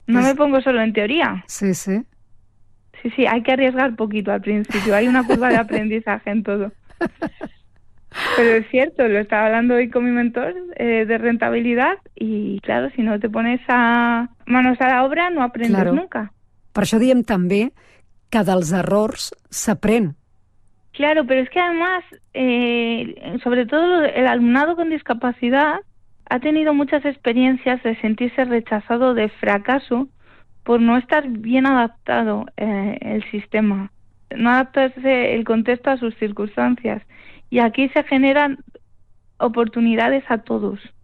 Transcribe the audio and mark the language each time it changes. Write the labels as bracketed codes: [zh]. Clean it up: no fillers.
[es] no me pongo solo en teoría. Sí, sí. Sí, sí, hay que arriesgar poquito al principio. Hay una curva de aprendizaje en todo. Pero es cierto, lo estaba hablando hoy con mi mentor de rentabilidad y claro, si no te pones a manos a la obra no aprendes claro. Nunca. [ca] Per això diem també que dels errors s'aprèn. [es] Claro, pero es que además, sobre todo el alumnado con discapacidad ha tenido muchas experiencias de sentirse rechazado, de fracaso, por no estar bien adaptado el sistema, no adaptarse el contexto a sus circunstancias. Y aquí se generan oportunidades a todos.